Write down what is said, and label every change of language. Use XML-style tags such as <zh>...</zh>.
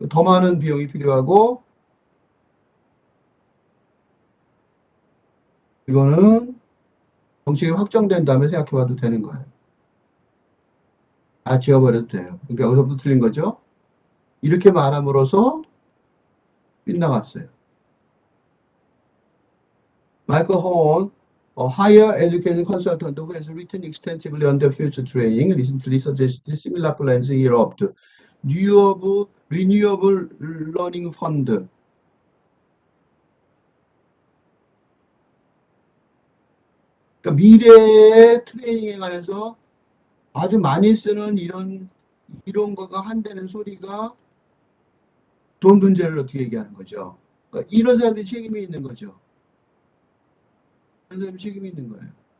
<ko>더 많은 비용이 필요하고 이거는 정책이 확정된 다음에 생각해봐도 되는 거예요. 다 지워버려도 돼요. 그러니까 여기서부터 틀린 거죠. 이렇게 말함으로써 빗나갔어요. 마이클 호온</ko> <en>A higher education consultant who has written extensively on the future training recently suggested similar plans in Europe. Renewable Learning Fund.</en> <ko>그러니까 미래의 트레이닝에 관해서 아주 많이 쓰는 이런 거가 한다는 소리가 돈 문제를 어떻게 얘기하는 거죠. 그러니까 이런 사람들이 책임이 있는 거죠. 이런 사람이 책임이 있는 거예요.</ko>